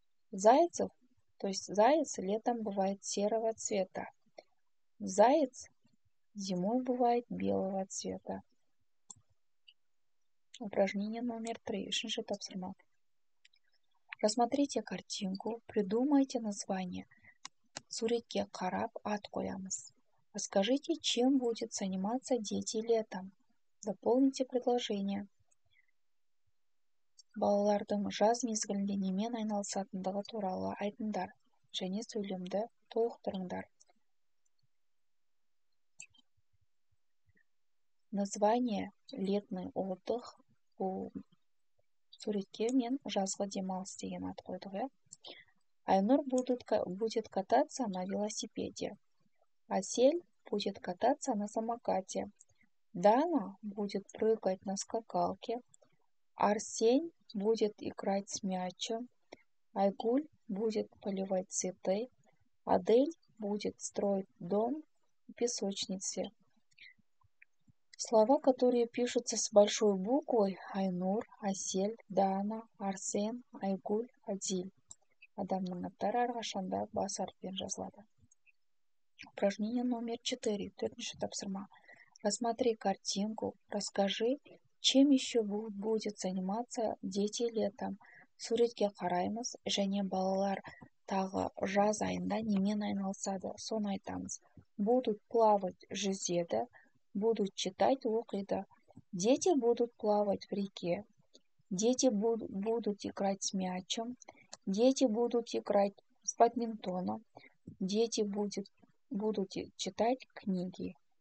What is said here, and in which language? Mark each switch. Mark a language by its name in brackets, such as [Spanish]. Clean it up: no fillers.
[Russian] Зайцев, то есть заяц летом бывает серого цвета. Заяц зимой бывает белого цвета. Упражнение номер 3. [Kazakh] Үшінші тапсырма. [Russian] Рассмотрите картинку, придумайте название. [Kazakh] Суретке қарап ат қоямыз. [Russian] Расскажите, чем будут заниматься дети летом. Дополните предложение. [Kazakh] Балалардың жаз мезгілінде немен айналысатындығы туралы айтыңдар және сөйлемді толықтырыңдар. [Russian] Название летный отдых. [Kazakh] Бұл суретке мен жазғы демалыс деген ат қойдық. [Russian] Айнур будет кататься на велосипеде. Асель будет кататься на самокате. Дана будет прыгать на скакалке. Арсень будет играть с мячом. Айгуль будет поливать цветы. Адель будет строить дом в песочнице. Слова, которые пишутся с большой буквой: Айнур, Асель, Дана, Арсен, Айгуль, Адиль. [Kazakh] Адамның аттары әрқашанда бас әріппен жазылады. [Russian] Упражнение номер 4. [Kazakh] Төртінші тапсырма. [Russian] Рассмотри картинку, расскажи, чем еще будет заниматься дети летом. [Kazakh] Суретке қараймыз және балалар тағы жаз айында немен айналысады, соны айтамыз. [Russian] Будут плавать, [Kazakh] жүзеді, [Russian] будут читать, [Kazakh] оқиды. [Russian] Дети будут плавать в реке. Дети будут играть с мячом. Дети будут играть с бадминтоном. Дети будут читать книги.